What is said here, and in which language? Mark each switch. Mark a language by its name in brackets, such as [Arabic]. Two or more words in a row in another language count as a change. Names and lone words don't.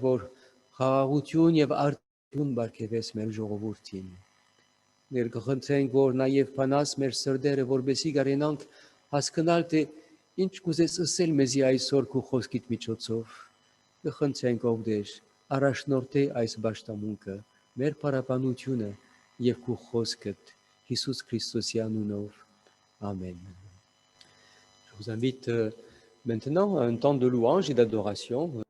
[Armenian] որ խաղաղություն եւ արդյունք բարգեւես մեր ժողովրդին։ Ներկխնդրենք, որ նաև փանաս մեր սրտերը, որբեսի կարենանք հասկանալ, թե ինչ կուզես ասել մեզի այսօր քո խոսքիդ միջոցով։ Կխնդրենք ով դեր առաջնորդե այս բաշտամունքը մեր պարապանությունը և քո խոսքդ Հիսուս Քրիստոսի անունով. Amen. [French] Je vous invite maintenant à un temps de louange et d'adoration.